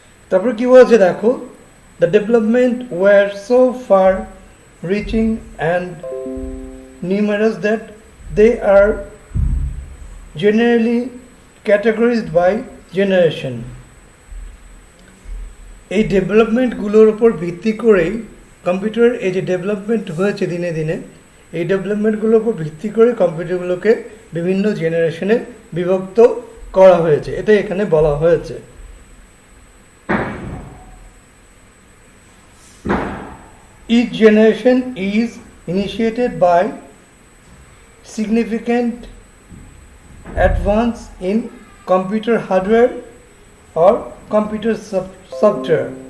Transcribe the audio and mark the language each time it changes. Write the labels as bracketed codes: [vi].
[bn] তারপর কী বলছে দেখো, [en] the development were so far reaching and numerous that they are generally categorized by generation. [bn] এই ডেভেলপমেন্টগুলোর উপর ভিত্তি করেই কম্পিউটারের এই যে ডেভেলপমেন্ট হয়েছে দিনে দিনে, এই ডেভেলপমেন্টগুলোর উপর ভিত্তি করে কম্পিউটারগুলোকে বিভিন্ন জেনারেশনে বিভক্ত করা হয়েছে, এটাই এখানে বলা হয়েছে। [en] Each generation is initiated by significant advance in computer hardware or computer software.